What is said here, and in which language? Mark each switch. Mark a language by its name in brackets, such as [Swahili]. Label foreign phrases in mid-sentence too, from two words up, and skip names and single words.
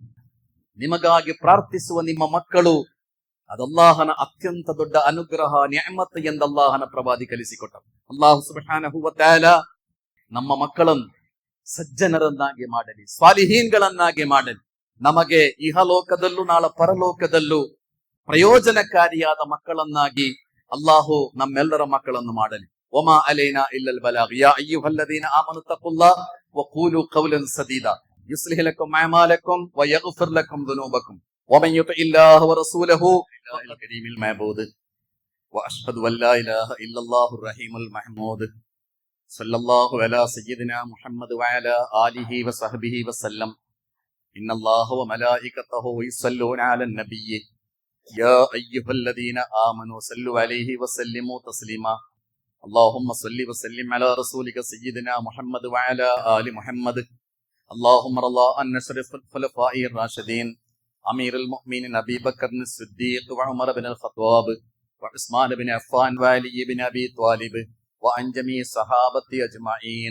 [Kannada] ನಿಮಗಾಗಿ ಪ್ರಾರ್ಥಿಸುವ ನಿಮ್ಮ ಮಕ್ಕಳು ಅದಲ್ಲಾಹನ ಅತ್ಯಂತ ದೊಡ್ಡ ಅನುಗ್ರಹ, ನಿಅಮತ್ ಎಂದು ಅಲ್ಲಾಹನ ಪ್ರವಾದಿ ಕಲಿಸಿಕೊಟ್ಟರು. [Arabic] الله سبحانه وتعالى [Kannada] ನಮ್ಮ ಮಕ್ಕಳನ್ನು ಸಜ್ಜನರನ್ನಾಗಿ ಮಾಡಲಿ, ಸ್ವಾಲಿಹೀನ್ಗಳನ್ನಾಗಿ ಮಾಡಲಿ. ನಮಗೆ ಇಹಲೋಕದಲ್ಲೂ ನಾಳೆ ಪರಲೋಕದಲ್ಲೂ ಪ್ರಯೋಜನಕಾರಿಯಾದ ಮಕ್ಕಳನ್ನಾಗಿ ಅಲ್ಲಾಹು ನಮ್ಮೆಲ್ಲರ ಮಕ್ಕಳನ್ನು ಮಾಡಲಿ. [Arabic] وما علينا إلا البلاغ. يا أيها الذين آمنوا اتقوا الله وقولوا قولا سديدا يصلح لكم أعمالكم ويغفر لكم ذنوبكم ومن يطع الله ورسوله فالكريم المعبود وأشهد أن لا إله إلا الله الرحيم المحمود صلى الله على سيدنا محمد وعلى آله وصحبه وسلم. إن الله وملائكته يصلون على النبي يا أيها الذين آمنوا صلوا عليه وسلموا تسليما. اللهم صل وسلم على رسولك سيدنا محمد وعلى آل محمد. اللهم رضى عن أشرف الخلفاء الراشدين أمير المؤمنين أبي بكر الصديق وعمر بن الخطاب وعثمان بن عفان وعلي بن أبي طالب وعن جميع الصحابة أجمعين.